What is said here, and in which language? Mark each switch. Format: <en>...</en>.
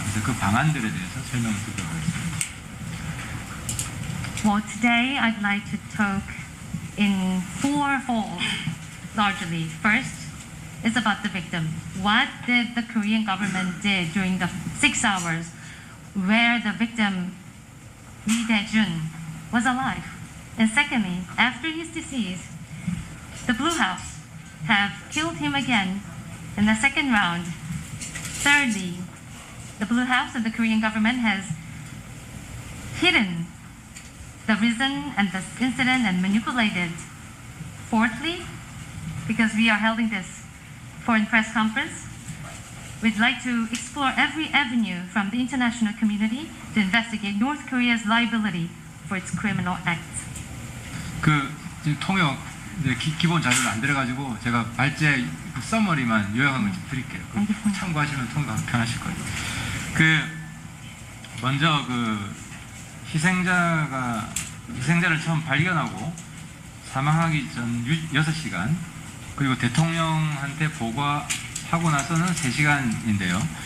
<ko>그래서 그 방안들에 대해서 설명을 드리도록 하겠습니다.</ko> <en>Well, today I'd like to talk in fourfold, largely. First is about the victim. What did the Korean government did during the 6 hours where the victim Lee Dae-jun was alive? And secondly, after his decease, the Blue House have killed him again in the second round. Thirdly, the Blue House and the Korean government has hidden the reason and the incident and manipulated. Fourthly, because we are holding this foreign press conference, we'd like to explore every avenue from the international community to investigate North Korea's liability for its criminal acts.</en> <ko>지금 통역 기본 자료를 안 들어가지고 제가 발제 서머리만 요약한 걸 좀 드릴게요. 참고하시면 통역 편하실 거예요. 먼저 희생자를 처음 발견하고 사망하기 전 6시간, 그리고 대통령한테 보고하고 나서는 3시간인데요.</ko>